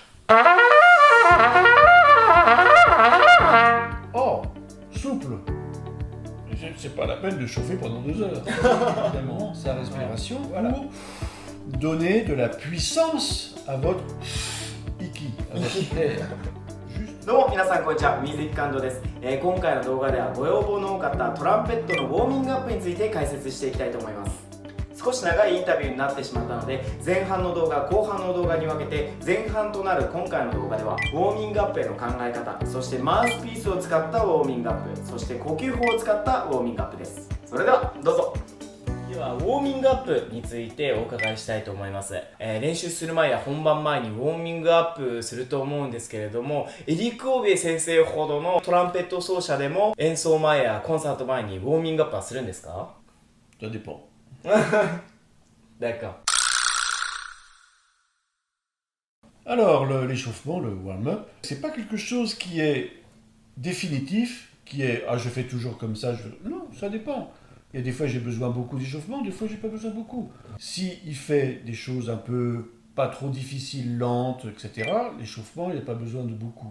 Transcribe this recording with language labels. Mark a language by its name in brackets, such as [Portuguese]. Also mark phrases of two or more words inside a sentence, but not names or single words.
[French] Oh, souple. C'est pas la peine de chauffer pendant 2 heures. Évidemment, sa respiration pour donner de la puissance à votre iki, à votre air. [Japanese] どうも皆さんこんにちは、ミュージックカンドです。今回の動画ではご要望の多かったトランペットのウォーミングアップについて解説していきたいと思います。少し長いインタビューになってしまったので、前半の動画、後半の動画に分けて、前半となる今回の動画ではウォーミングアップへの考え方、そしてマウスピースを使ったウォーミングアップ、そして呼吸法を使ったウォーミングアップです。それではどうぞ。ではウォーミングアップについてお伺いしたいと思います。練習する前や本番前にウォーミングアップすると思うんですけれども、エリック・オーベイ先生ほどのトランペット奏者でも演奏前やコンサート前にウォーミングアップはするんですか？ [French] Ça dépend. D'accord. Alors, l'échauffement, le warm-up, c'est pas quelque chose qui est définitif, qui est je fais toujours comme ça. Non, ça dépend. Il y a des fois j'ai besoin beaucoup d'échauffement, des fois j'ai pas besoin beaucoup. Si il fait des choses un peu pas trop difficiles, lentes, etc., l'échauffement, il n'a pas besoin de beaucoup.